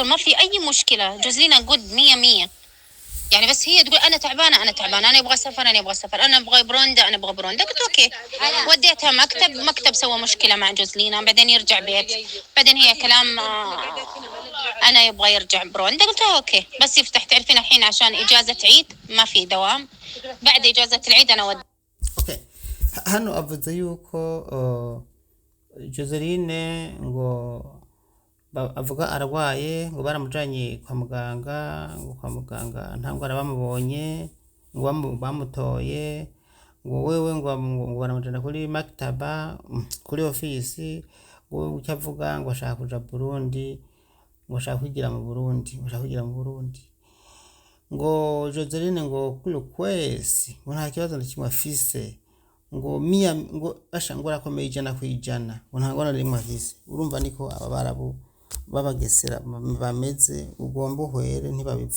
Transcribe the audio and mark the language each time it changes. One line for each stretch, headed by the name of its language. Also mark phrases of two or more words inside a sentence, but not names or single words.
Arabic: ما في أي مشكلة جوزلينا قد 100 يعني بس هي تقول أنا تعبانة أنا أبغى سفر أنا أبغى بروندا قلت أوكي وديتها مكتب سوى مشكلة مع جوزلينا بعدين يرجع بيت بعدين هي كلام أنا يبغى يرجع بروندا قلت أوكي بس يفتح تعرفين الحين عشان إجازة عيد ما في دوام بعد إجازة العيد أنا okay.
Rundi: hano avuze yuko Joseline ngo avuga arwaye ngo baramujanye kwa muganga nta ndwara bamubonye ngo bamutoye ngo wewe ngo baramujana kuri maktaba kuri ofisi ngo ucyavuga ngo ashaka kuja Burundi ngo ashaka kwigira mu Burundi ngo Joseline ngo kuri kwezi ngo nta kibazo ndakimwe afise ngo ngo rakomeye 100% ngo nta ngona rimwe afise urumva niko aba barabu babagesera bameze ugomba uhwere ntibabivuga